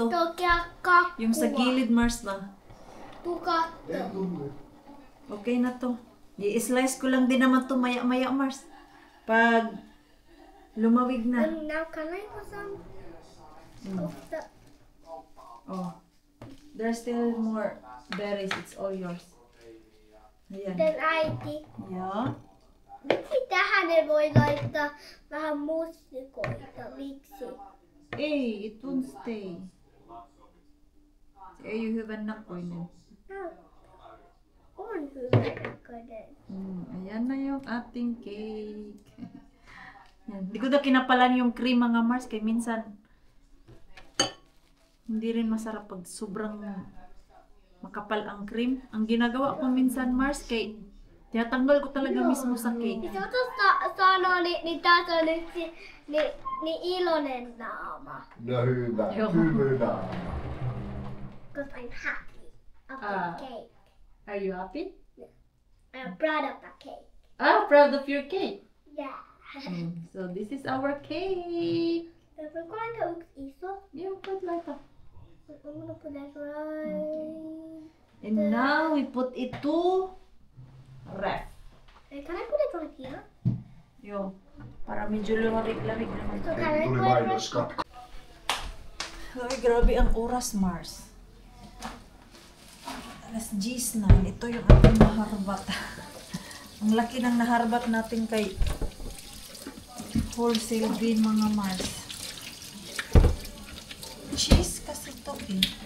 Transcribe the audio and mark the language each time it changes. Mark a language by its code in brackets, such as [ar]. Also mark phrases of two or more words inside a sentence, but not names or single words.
[tl] Yung sa gilid, Mars na. Okay na to. I-slice ko lang din naman to maya-maya, Mars. Pag lumawig na. [en] Now can I put some of the Oh. There's still more berries. It's all yours. Ayan. then I think Yeah. [fi] tähän ei voi laittaa vähän mustikoita, miksi? Ei, [en] it won't stay. [fi] Se ei ole hyvän näköinen. On hyvä näköinen. [tl] Ayan na yung ating cake. Yan. Hindi ko na kinapalan yung cream mga Mars kay minsan hindi rin masarap pag sobrang makapal ang cream. Ang ginagawa ko minsan Mars kay tinatanggal ko talaga mismo sa cake. [fi] Niin se sanoo, niin taas on nyt niin iloinen naama. No hyvä. Joo. Hyvä. [en] Because I'm happy of the Ah. cake. Are you happy? I'm proud of the cake. Proud of your cake. Yeah. So this is our cake. [fi] Voinko laittaa yksi iso? [en] You put like that. I'm gonna put that right. And now we put it to ref. Can I put it right here? [tl] Yo, para medyo lamig-lamig naman. [en] So can I [fi] Tuli [en] put it right mainoska. [tl] Ay, grabe ang oras, Mars. Alas 10 na. Ito yung ating naharbat. Ang laki ng naharbat natin kay [en] wholesale bin, [tl] mga Mars. Cheese kasi ito eh.